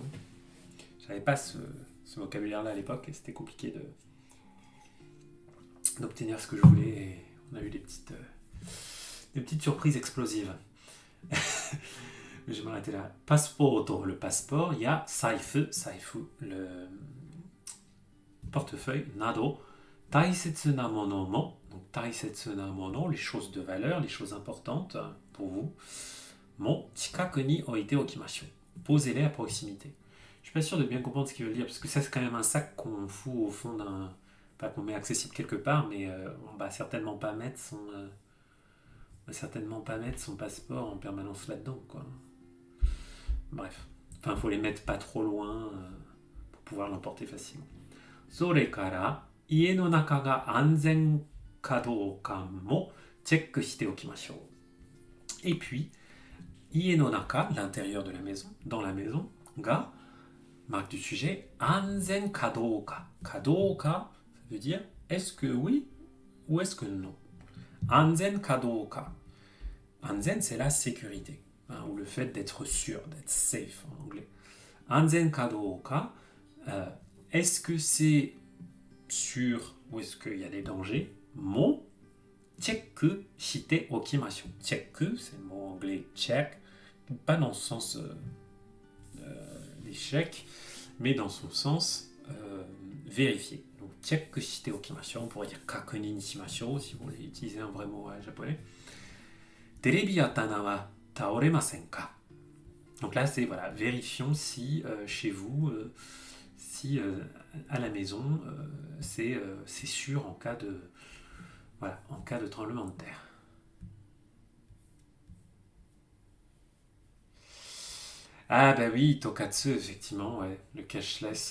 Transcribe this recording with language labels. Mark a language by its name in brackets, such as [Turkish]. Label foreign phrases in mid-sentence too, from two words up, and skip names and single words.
[French] J'avais pas ce vocabulaire-là à l'époque et c'était compliqué d'obtenir ce que je voulais. Et on a eu des petites surprises explosives. Je vais m'arrêter là. Passport, le passeport. Il y a saifu, le portefeuille. [Japanese] など、大切なものも. Donc 大切なもの, [French] les choses de valeur, les choses importantes pour vous. [Japanese] も近くに置いておきましょう. [French] Posez-les à proximité. Je suis pas sûr de bien comprendre ce qu'il veut dire parce que ça c'est quand même un sac qu'on fout au fond d'un, pas qu'on met accessible quelque part, mais on va certainement pas mettre son passeport en permanence là-dedans, quoi. Bref, enfin, faut les mettre pas trop loin pour pouvoir l'emporter facilement. [Japanese] それから、家の中が安全かどうかもチェックしておきましょう. [French] Et puis, [Japanese] 家の中, [French] l'intérieur de la maison, dans la maison, ga, marque du sujet, [Japanese] 安全かどうか. Kadoka, [French] ça veut dire est-ce que oui ou est-ce que non. [Japanese] 安全かどうか. Anzen, [French] c'est la sécurité, hein, ou le fait d'être sûr, d'être safe en anglais. [Japanese] 安全かどうか, [French] est-ce que c'est sûr ou est-ce qu'il y a des dangers? [Japanese] も、チェックしておきましょう. Chekku, [French] c'est le mot anglais check, pas dans le sens d'échec, mais dans son sens vérifier. Donc, [Japanese] チェックしておきましょう, [French] on pourrait dire [Japanese] 確認にしましょう [French] si vous voulez utiliser un vrai mot japonais. [Japanese] テレビあたなは倒れませんか. [French] Donc là, c'est voilà, vérifions si chez vous, si à la maison, c'est sûr en cas de tremblement de terre. Ah bah oui, Tokatsu, effectivement, ouais, le cashless.